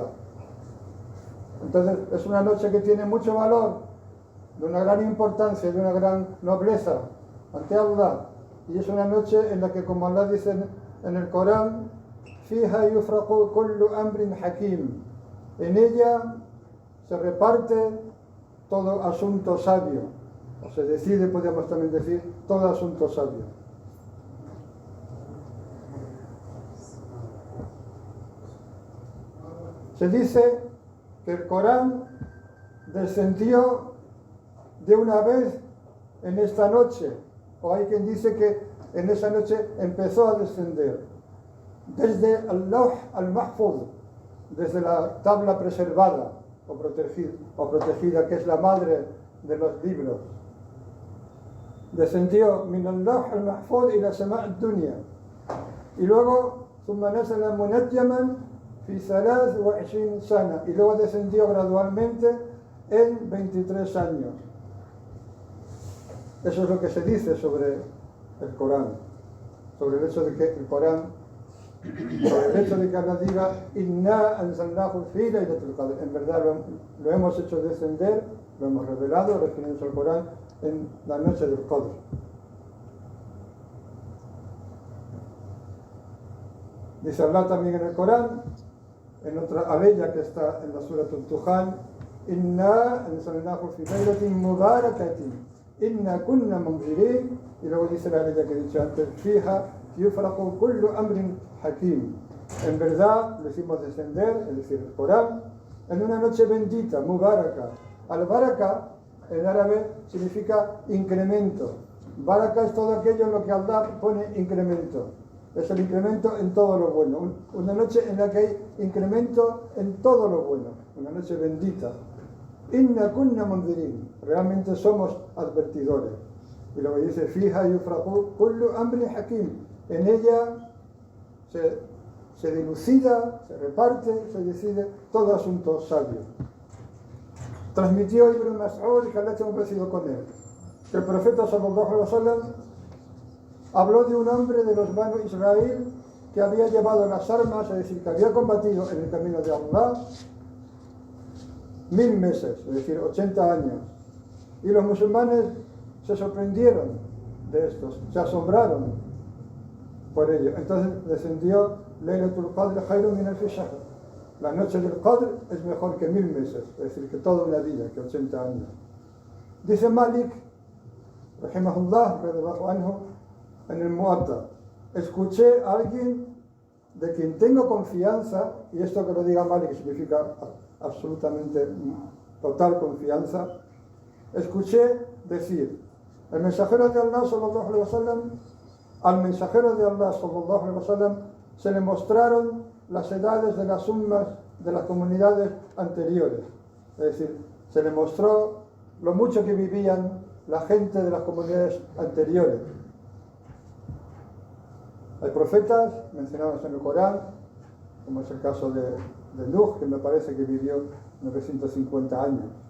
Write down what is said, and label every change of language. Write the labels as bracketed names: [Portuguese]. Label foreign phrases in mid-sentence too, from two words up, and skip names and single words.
[Spanish] Entonces es una noche que tiene mucho valor, de una gran importancia, de una gran nobleza ante Allah. Y es una noche en la que, como Allah dice en el Corán, [Arabic] فِيهَا يُفْرَقُ كُلُّ أَمْرٍ حَكِيمٍ, [Spanish] en ella se reparte todo asunto sabio, o se decide, podríamos también decir, todo asunto sabio. Se dice que el Corán descendió de una vez en esta noche, o hay quien dice que en esa noche empezó a descender desde el Lawh al-Mahfuz, desde la tabla preservada o protegida, que es la madre de los libros. [Arabic] Descendió من اللوح المحفوظ إلى سماء الدنيا, [Spanish] y luego [Arabic] ثم نزل منجما في 23 سنة, [Spanish] y luego descendió gradualmente en 23 años. Eso es lo que se dice sobre el Corán, sobre el hecho de que el Corán, sobre el hecho de que Allah diga [Arabic] إنا أنزلناه في ليلة القدر. [Spanish] En verdad lo hemos hecho descender, lo hemos revelado, refiriéndose al Corán, en la noche del Qadr. Dice Allah también en el Corán, en otra aleya que está en la Surah Al-Tuhan, [Arabic] إنا أنزلناه في ليلة مباركة إنا كنا منذرين, [Spanish] y luego dice la aleya que he dicho antes, [Arabic] فيها يفرق كل أمر حكيم. [Spanish] En verdad lo hicimos descender, es decir, el Corán, en una noche bendita, mubaraka. Al-baraka en árabe significa incremento. Baraka es todo aquello en lo que Allah pone incremento. Es el incremento en todo lo bueno. Una noche en la que hay incremento en todo lo bueno. Una noche bendita. [Arabic] إنا كنا منذرين. [Spanish] Realmente somos advertidores. Y luego dice, [Arabic] فيها يفرق كل أمر حكيم. [Spanish] En ella se dilucida, se reparte, se decide todo asunto sabio. Transmitió Ibn Mas'ud, que Allah esté complacido con él, que el profeta [Arabic] صلى الله عليه وسلم [Spanish] habló de un hombre de los Banu Israel que había llevado las armas, es decir, que había combatido en el camino de Allah 1000 meses, es decir, 80 años. Y los musulmanes se sorprendieron de estos, se asombraron por ello. Entonces descendió [Arabic] ليلة القدر خير من ألف شهر. [Spanish] La noche del Qadr es mejor que 1000 meses, es decir, que toda una vida, que 80 años. Dice Malik, [Arabic] رحمه الله رضي الله عنه, [Spanish] en el Muwatta, escuché a alguien de quien tengo confianza, y esto que lo diga Malik significa absolutamente total confianza, escuché decir, el mensajero de Allah [Arabic] صلى الله عليه وسلم, [Spanish] al mensajero de Allah [Arabic] صلى الله عليه وسلم [Spanish] se le mostraron las edades de las ummas de las comunidades anteriores, es decir, se le mostró lo mucho que vivían la gente de las comunidades anteriores. Hay profetas mencionados en el Corán, como es el caso de Nuh, que me parece que vivió 950 años.